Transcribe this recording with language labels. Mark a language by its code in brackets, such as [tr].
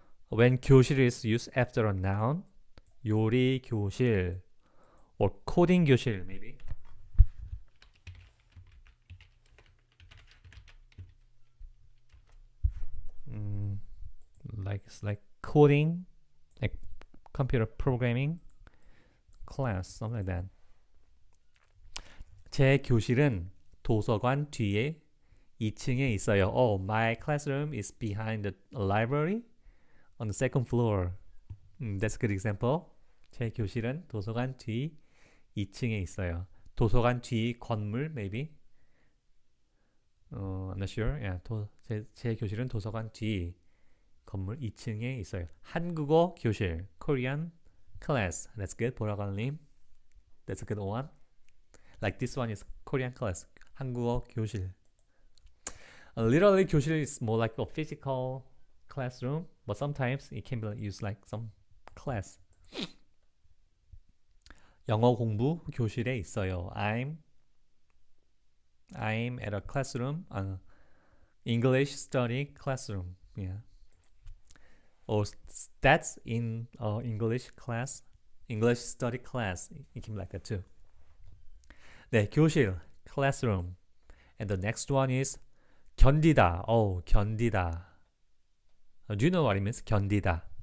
[en] When 교실 is used after a noun, 요리 교실 or coding 교실 maybe. Like coding, like computer programming class, something like that. [ko] 제 교실은 도서관 뒤에 2층에 있어요. [en] Oh, my classroom is behind the library on the second floor. That's a good example. [ko] 제 교실은 도서관 뒤 2층에 있어요. 도서관 뒤 건물, maybe. [en] I'm not sure. [ko] Yeah, 제 교실은 도서관 뒤 건물 2층에 있어요. [en] 한국어 교실, Korean class. That's good, 보라관님. That's a good one. Like this one is Korean class, 한국어 교실. Literally, 교실 is more like a physical classroom, but sometimes it can be used like some class. [ko] 영어 공부 교실에 있어요. [en] I'm at a classroom, English study classroom. Yeah. Or that's in English class, English study class. It can be like that too. [ko] 네, 교실, classroom. [en] And the next one is 견디다. Oh, 견디다. Do you know what it means? [ko] 견디다.